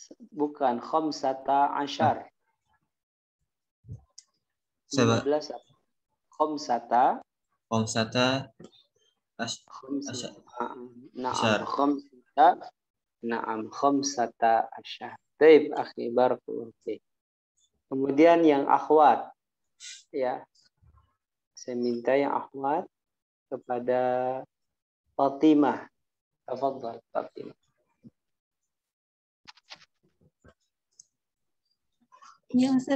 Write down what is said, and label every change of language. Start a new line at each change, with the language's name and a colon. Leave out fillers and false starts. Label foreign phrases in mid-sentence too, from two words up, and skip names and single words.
Arabic: Bukan, خمسة عشر. Saba
Indonesian: 15 apa?
Arabic: Khamsata. Khamsata خمسة. نعم, asyar. خمسة. نعم، خمسة عشر.
Indonesian: Baik, akhi,
Arabic: بارك الله فيك.
Indonesian: Kemudian yang akhwat, ya. Saya minta yang akhwat kepada Fatimah.
Arabic: Tafadhal, Fatimah.
Indonesian: Ya Ustaz.